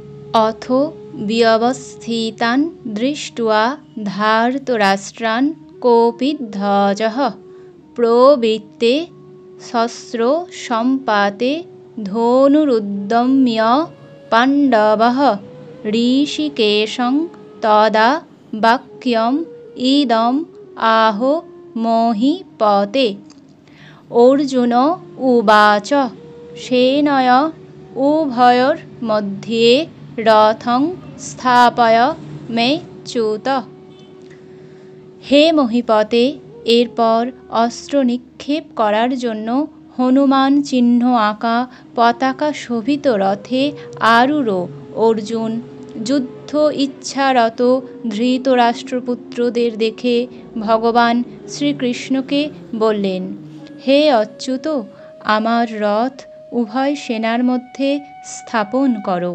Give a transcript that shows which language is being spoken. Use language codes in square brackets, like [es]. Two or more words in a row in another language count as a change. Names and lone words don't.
[sa] अथ व्यवस्थितान् दृष्ट्वा धार्तराष्ट्रान् कपिध्वजः प्रवृत्ते शस्त्रो सम्पाते धनुरुद्यम्य पाण्डवः ऋषिकेशं तदा वाक्यम् इदम् आहो महीपते। अर्जुन उवाच सेनया उभयोर्मध्ये रथं स्थापय मेच्युत। [bn] হে মহিপতে, এরপর অস্ত্র নিক্ষেপ করার জন্য হনুমান চিহ্ন আঁকা পতাকা শোভিত রথে আরূঢ় অর্জুন যুদ্ধ ইচ্ছারত ধৃতরাষ্ট্রপুত্রদের দেখে ভগবান শ্রীকৃষ্ণকে বললেন, হে অচ্যুত, আমার রথ উভয় সেনার মধ্যে স্থাপন করো।